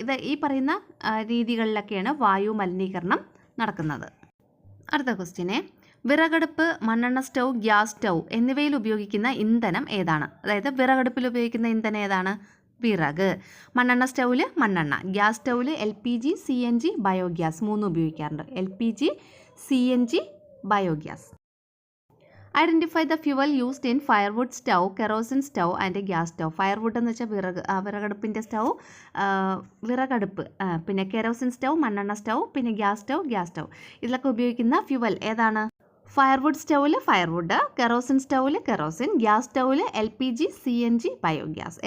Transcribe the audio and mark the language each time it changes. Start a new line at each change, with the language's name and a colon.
Malayalam: ഈ പറയുന്ന രീതികളിലൊക്കെയാണ് വായു മലിനീകരണം നടക്കുന്നത്. അടുത്ത ക്വസ്റ്റ്യനെ, വിറകടുപ്പ്, മണ്ണെണ്ണ സ്റ്റൗ, ഗ്യാസ് സ്റ്റൗ എന്നിവയിൽ ഉപയോഗിക്കുന്ന ഇന്ധനം ഏതാണ്? അതായത് വിറകടുപ്പിൽ ഉപയോഗിക്കുന്ന ഇന്ധനം ഏതാണ്? വിറക്. മണ്ണെണ്ണ സ്റ്റൗവിൽ മണ്ണെണ്ണ, ഗ്യാസ് സ്റ്റൗവിൽ LPG, CNG, ബയോഗ്യാസ് 3 ഉപയോഗിക്കാറുണ്ട്. LPG, CNG, biogas.
English: Identify the fuel used in firewood stove, kerosene stove and gas stove.
Malayalam: Firewood എന്ന് വെച്ചാൽ വിറകടുപ്പിൻ്റെ സ്റ്റൗ, വിറകടുപ്പ്, പിന്നെ കെറോസിൻ സ്റ്റൗ, മണ്ണെണ്ണ സ്റ്റൗ, പിന്നെ ഗ്യാസ് സ്റ്റൗ. ഇതിലൊക്കെ ഉപയോഗിക്കുന്ന ഫ്യുവൽ ഏതാണ്? ഫയർവുഡ് സ്റ്റൗവിൽ ഫയർവുഡ്, കെറോസിൻ സ്റ്റൗവിൽ കെറോസിൻ, ഗ്യാസ് സ്റ്റൗവിൽ LPG, CNG, ബയോഗ്യാസ്.